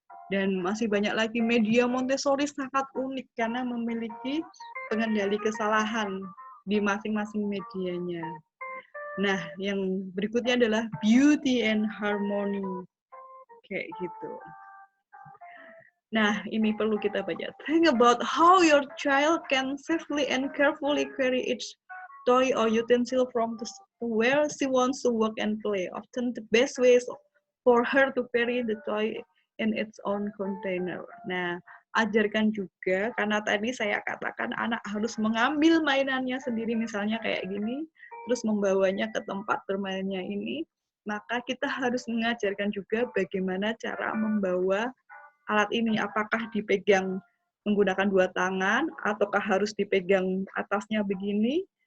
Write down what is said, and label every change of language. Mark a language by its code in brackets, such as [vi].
[id] Dan masih banyak lagi. Media Montessori sangat unik karena memiliki pengendali kesalahan di masing-masing medianya. Nah, yang berikutnya adalah [en] beauty and harmony. [id] Kayak gitu. Nah, ini perlu kita baca. [en] Think about how your child can safely and carefully carry each toy or utensil from where she wants to work and play. Often the best ways for her to carry the toy in its own container. [id] Nah, ajarkan juga, karena tadi saya katakan anak harus mengambil mainannya sendiri, misalnya kayak gini, terus membawanya ke tempat bermainnya ini, maka kita harus mengajarkan juga bagaimana cara membawa alat ini. Apakah dipegang menggunakan dua tangan, ataukah harus dipegang atasnya begini.